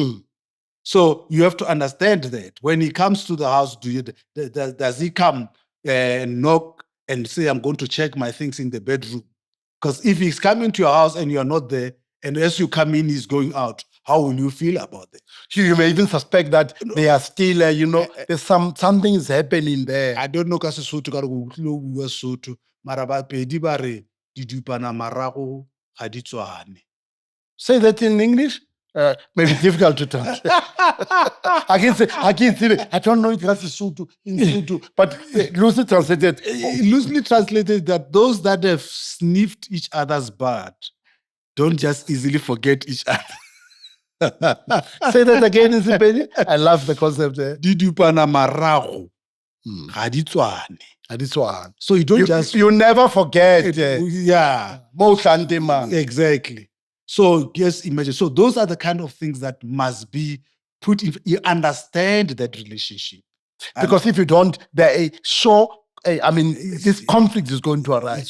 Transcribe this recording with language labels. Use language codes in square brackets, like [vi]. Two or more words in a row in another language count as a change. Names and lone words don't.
[en] So you have to understand that when he comes to the house, does he come and knock and say, I'm going to check my things in the bedroom? Because if he's coming to your house and you're not there, and as you come in, he's going out, how will you feel about that? You may even suspect that they are still, there's something is happening there. I don't know [nso] ka Sesotho ka re go utlwile go bua Sesotho, mara Bapedi ba re didupana marago ga di tswane. [en] Say that in English? Maybe difficult to translate. I can say, I don't know if that's Sesotho in Sesotho, but loosely translated that those that have sniffed each other's butt don't just easily forget each other. Say that again in Sepedi. I love the concept there. [nso] Didupana marago ga di tswane. [en] So you never forget. Yeah. Exactly. So just imagine. So those are the kind of things that must be put in. You understand that relationship. Because if you don't, this conflict is going to arise.